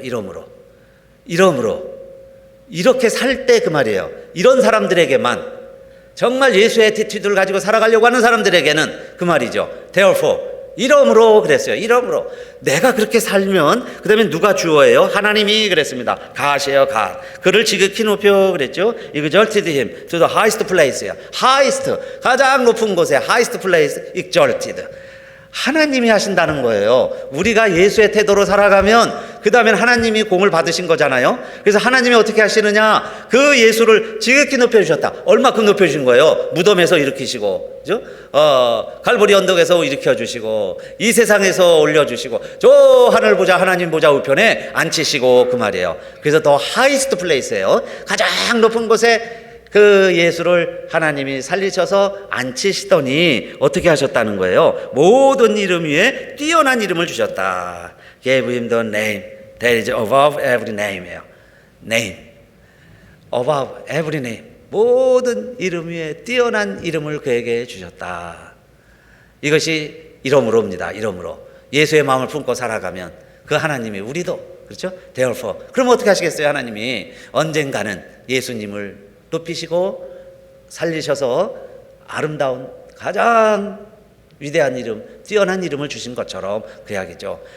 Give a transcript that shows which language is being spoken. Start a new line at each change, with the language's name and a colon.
Korean: 이러므로 이렇게 살 때 그 말이에요. 이런 사람들에게만, 정말 예수의 애티튜드를 가지고 살아가려고 하는 사람들에게는 그 말이죠. Therefore, 이러므로 그랬어요. 이러므로 내가 그렇게 살면, 그 다음에 누가 주어예요? 하나님이 그랬습니다. God이에요. God. 그를 지극히 높여 그랬죠.
English: Exalted him to the highest place예요. highest,
Korean: 가장 높은 곳에
English: highest place, exalted.
Korean: 하나님이 하신다는 거예요. 우리가 예수의 태도로 살아가면 그 다음엔 하나님이 공을 받으신 거잖아요. 그래서 하나님이 어떻게 하시느냐, 그 예수를 지극히 높여주셨다. 얼마큼 높여주신 거예요? 무덤에서 일으키시고, 그죠? 갈보리 언덕에서 일으켜주시고, 이 세상에서 올려주시고, 저 하늘 보자 하나님 보자 우편에 앉히시고, 그 말이에요. 그래서 더 하이스트 플레이스예요. 가장 높은 곳에 그 예수를 하나님이 살리셔서 앉히시더니 어떻게 하셨다는 거예요? 모든 이름 위에 뛰어난 이름을 주셨다.
English: Gave him the name that is above every name예요. Name, above every name.
Korean: 모든 이름 위에 뛰어난 이름을 그에게 주셨다. 이것이 이러므로입니다. 이러므로 예수의 마음을 품고 살아가면 그 하나님이, 우리도 그렇죠? Therefore, 그럼 어떻게 하시겠어요? 하나님이 언젠가는 예수님을 높이시고 살리셔서 아름다운 가장 위대한 이름, 뛰어난 이름을 주신 것처럼 그 이야기죠.